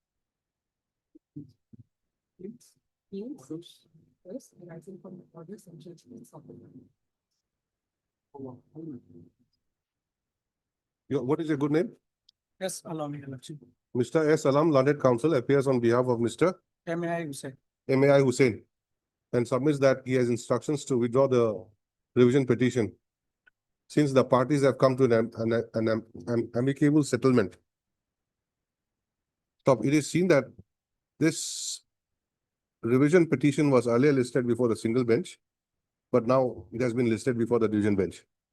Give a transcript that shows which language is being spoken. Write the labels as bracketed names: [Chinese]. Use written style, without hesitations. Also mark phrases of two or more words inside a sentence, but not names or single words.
[English] What is your good name? Yes, allow me, election. Mr. S. Alam, Learned Counsel, appears on behalf of Mr. MAI Hussain. MAI Hussain and submits that he has instructions to withdraw the revision petition since the parties have come to an amicable settlement. Stop. It is seen that this revision petition was earlier listed before the single bench, but now it has been listed before the division bench.